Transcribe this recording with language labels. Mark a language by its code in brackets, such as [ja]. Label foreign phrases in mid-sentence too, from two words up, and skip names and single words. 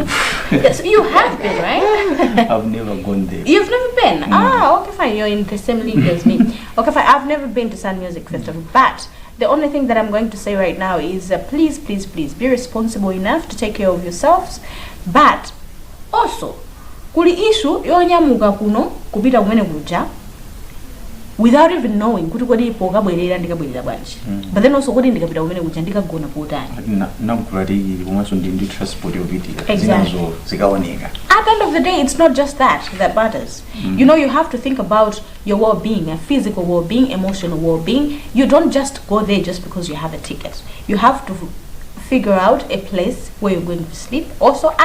[en] Yes, you have been, right? I've never gone there. You've never been? Ah, okay, fine. You're in the same league as me. Okay, fine. I've never been to Sand Music Festival, but the only thing that I'm going to say right now is please be responsible enough to take care of yourselves. But also, [ny] kuli issue yonyamuka kuno kupita kumene kuja [en] without even knowing [ny] kuti kodi pokabwerera ndikabwerera bwanji. [en] But then also [ny] kodi ndikapita kumene kuja ndikagona potani. Nakulati komanso ndi transport yopiti [en] Exactly. [ny] zikaoneka. [en] At the end of the day, it's not just that matters. You know, you have to think about your well-being, physical well-being, emotional well-being. You don't just go there just because you have a ticket. You have to figure out a place where you're going to sleep.